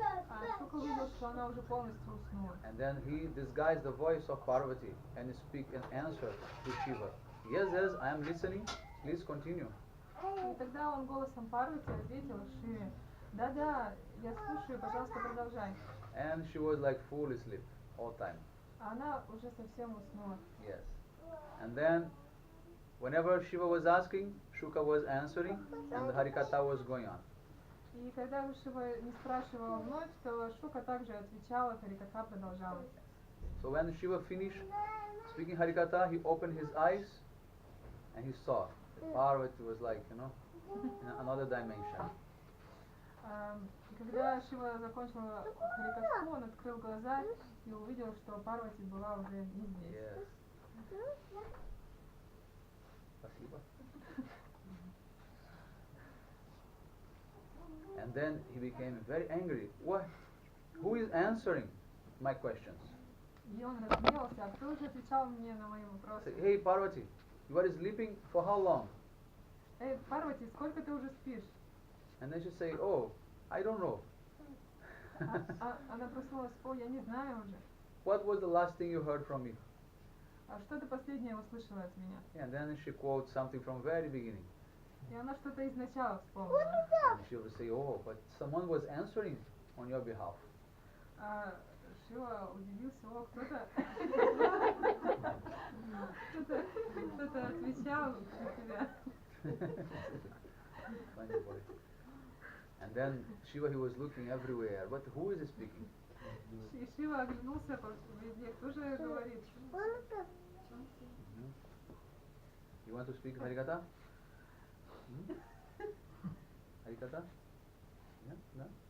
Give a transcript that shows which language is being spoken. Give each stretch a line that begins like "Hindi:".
Russian: А Шука увидел, что она уже полностью уснула.
English: And then he disguised the voice of Parvati and speak an answer to Shiva. Yes, I am listening. Please continue.
Russian: И тогда он голосом Парвати ответил Шиве: да, я слушаю, пожалуйста, продолжай.
English: And she was like full asleep all time.
Russian: А она уже совсем уснула.
English: Yes. And then whenever Shiva was asking, Shuka was answering, and the Harikatha was going on.
Russian: И когда Шива не спрашивала вновь, то Шука также отвечала, Харикатха продолжалась.
English: So when Shiva finished speaking Harikatha, he opened his eyes and he saw that Parvati was like, in another dimension.
Russian: И когда Шива закончила Харикатху, он открыл глаза и увидел, что Парвати была уже не здесь.
English: Yes.
Russian: Спасибо.
English: And then he became very angry. What? Who is answering my questions?
Russian: И он разгневался: а кто же отвечал мне на мои
English: I
Russian: вопросы?
English: said, hey Parvati, you are sleeping for how long?
Russian: Эй, Парвати, сколько ты уже спишь?
English: And then she say, oh, I don't know.
Russian: Она проснулась: о, я не знаю уже.
English: What was the last thing you heard from me?
Russian: А что ты последнее услышала от меня?
English: And then she quotes something from very beginning.
Russian: И она что-то из начала вспомнила.
English: And she will say, oh, but someone was answering on your behalf.
Russian: А Шива удивился: о, кто-то отвечал за тебя.
English: Funny boy. And then Shiva, he was looking everywhere. But who is speaking?
Russian: И Шива оглянулся везде: кто же говорит?
English: You want to speak Harikatha? Harikatha? Yeah? No?